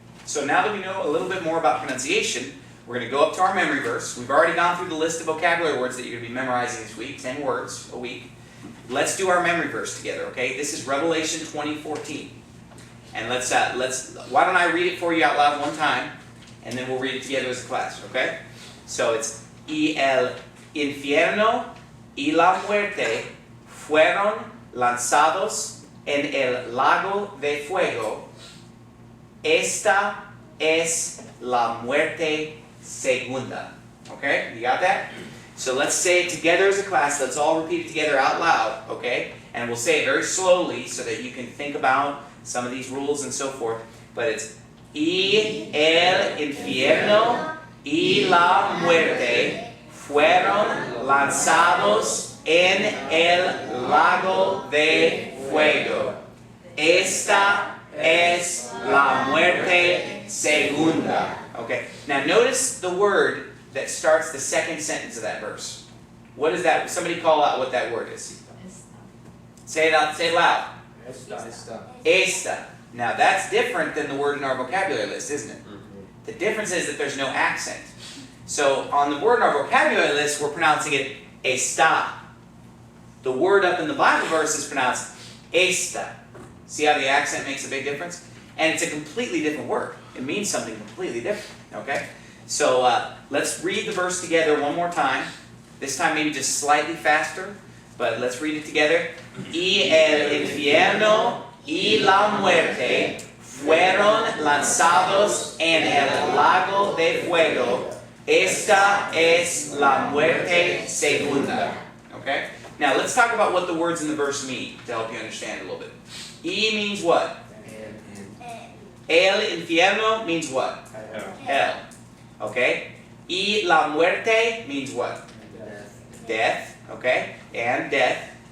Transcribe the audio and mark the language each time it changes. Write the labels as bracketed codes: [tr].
[en] So now that we know a little bit more about pronunciation, we're going to go up to our memory verse. We've already gone through the list of vocabulary words that you're going to be memorizing this week, 10 words a week. Let's do our memory verse together, okay? This is Revelation 20:14. And why don't I read it for you out loud one time, and then we'll read it together as a class, okay? [es] So it's, y el infierno y la muerte fueron lanzados en el lago de fuego. Esta es la muerte segunda. [en] Okay, you got that? So let's say it together as a class. Let's all repeat it together out loud, okay? And we'll say it very slowly so that you can think about some of these rules and so forth. But it's [es] y el infierno y la muerte fueron lanzados en el lago de fuego. Esta es la muerte segunda. [en] Okay. Now notice the word that starts the second sentence of that verse. What is that? Somebody call out what that word is. Say it out. Say it loud. Esta. Now that's different than the word in our vocabulary list, isn't it? The difference is that there's no accent. So on the word in our vocabulary list, we're pronouncing it esta. The word up in the Bible verse is pronounced esta. See how the accent makes a big difference? And it's a completely different word. It means something completely different. Okay? So let's read the verse together one more time. This time maybe just slightly faster, but let's read it together. [es] Y el infierno y la muerte fueron lanzados en el lago de fuego. Esta es la muerte segunda. [en] Okay? Now let's talk about what the words in the verse mean to help you understand a little bit. Y means what? El infierno means what? Hell. Okay? Y la muerte means what? Death. Okay? And death.